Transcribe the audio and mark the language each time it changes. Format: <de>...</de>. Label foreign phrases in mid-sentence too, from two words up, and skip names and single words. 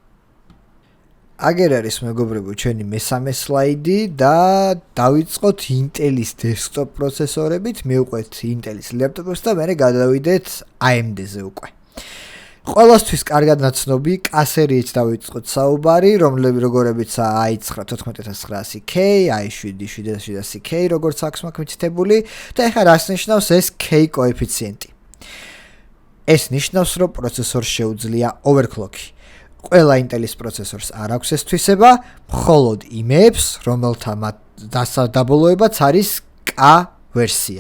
<ka>აგერ არის მეგობრებო ჩვენი მესამე სლაიდი და დავიწყოთ Intel-ის დესკტოპ პროცესორებით, მივყვეთ Intel-ის ლეპტოპებს და მერე გადავიდეთ AMD-ზე უკვე. ყველასთვის კარგად ნაცნობი კასერიით დავიწყოთ საუბარი, როგორებიცაა i9 14900K, i7 7700K, როგორც აქვს მაქვს მითითებული და ეხლა რას ნიშნავს ეს K კოეფიციენტი. ეს ნიშნავს, რომ პროცესორს შეუძლია overclock-ი. ყველა Intel-ის პროცესორს არ აქვს ეს თვისება, მხოლოდ იმებს, რომელთა დასადაბოლოებაც არის K ვერსია.</ka>